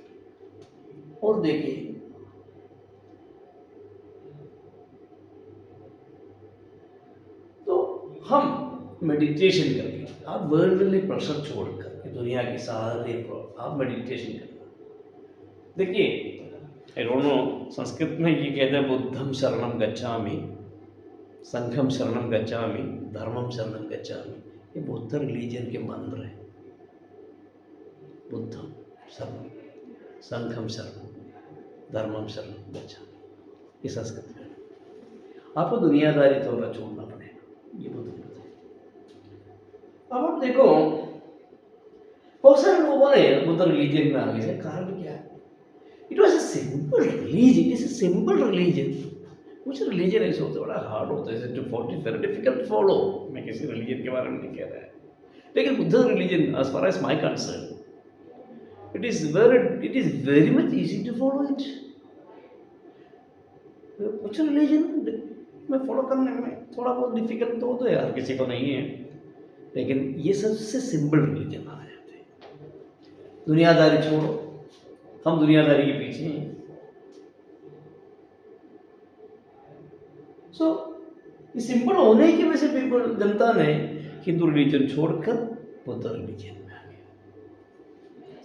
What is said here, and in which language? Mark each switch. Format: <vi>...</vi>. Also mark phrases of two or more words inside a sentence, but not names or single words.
<hi>और देखिए, तो हम मेडिटेशन करके, आप</hi> <en>worldly pressure</en> <hi>छोड़कर दुनिया की सारे आप मेडिटेशन करना। देखिए,</hi> <en>I don't know,</en> <hi>संस्कृत में ये कहते हैं</hi> <pi>बुद्धम शरणम गच्छामि, संघम शरणम गच्छामि, धर्मम शरणम गच्छामि।</pi> <hi>ये बुद्ध रिलीजन के मंत्र हैं,</hi> <pi>बुद्धम शरणम। संघम शरणम धर्मम शरणम गच्छामि,</pi> <hi>ये संस्कृत में। आपको दुनियादारी थोड़ा छोड़ना पड़ेगा, ये बुद्ध बोलते हैं। अब आप देखो बहुत सारे लोगों ने बुद्ध रिलीजन में आगे से कारण क्या है?</hi> <en>it was a simple religion, it is a simple religion.</en> <hi>कुछ रिलीजन ऐसे होते बड़ा हार्ड होता है,</hi> <en>very difficult follow.</en> <hi>मैं किसी रिलीजन के बारे में नहीं कह रहा है, लेकिन बुद्ध रिलीजन</hi> <en>as far as my concern it is very much easy to follow it.</en> <hi>कुछ रिलीजन में फॉलो करने में थोड़ा बहुत डिफिकल्ट तो होता है, यार किसी को नहीं है, लेकिन ये सबसे</hi> <en>simple religion</en> <hi>आ जाते हैं। दुनियादारी छोड़ो, हम दुनियादारी के पीछे हैं। सो ये सिंपल होने की वजह से पीपल जनता ने हिंदू रिलीजन छोड़कर बुद्ध रिलीजन में आ गया।</hi>